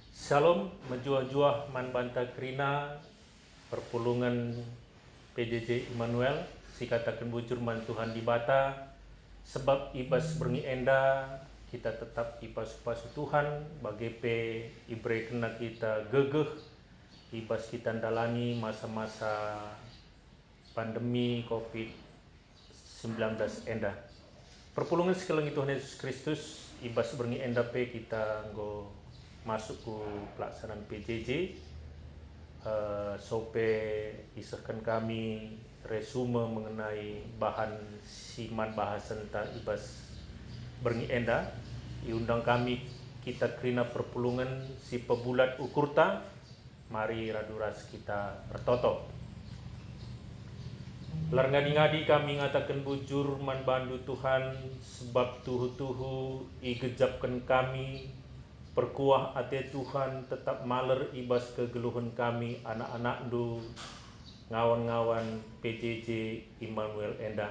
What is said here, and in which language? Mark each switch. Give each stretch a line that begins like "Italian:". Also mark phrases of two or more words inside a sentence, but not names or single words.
Batak Karo: Shalom, menjuah-juah man banta krina, perpulungan PJJ Immanuel, si katakan bujur man Tuhan di bata, sebab ibas berngi enda, kita tetap ipas Tuhan, bagi pe ibre kena kita gegeh, ibas kita dalani masa-masa pandemi COVID-19 enda. Perpulungan sekalian Tuhan Yesus Kristus, ibas berngi enda pe kita nggo masuk ke pelaksanaan PJJ, sope isahkan kami
Indonesian: resume mengenai
Batak Karo: bahan siman bahasan tentang ibas berngi enda, diundang kami kita kerina perpulungan si pebulat ukurta, mari raduras kita bertoto. Larngadi-ngadi kami ngatakan bujur man bandu Tuhan, sebab tuhu-tuhu igejapkan kami, perkuah ate Tuhan tetap maler ibas kegeluhan kami anak-anak du ngawan-ngawan PJJ Immanuel enda.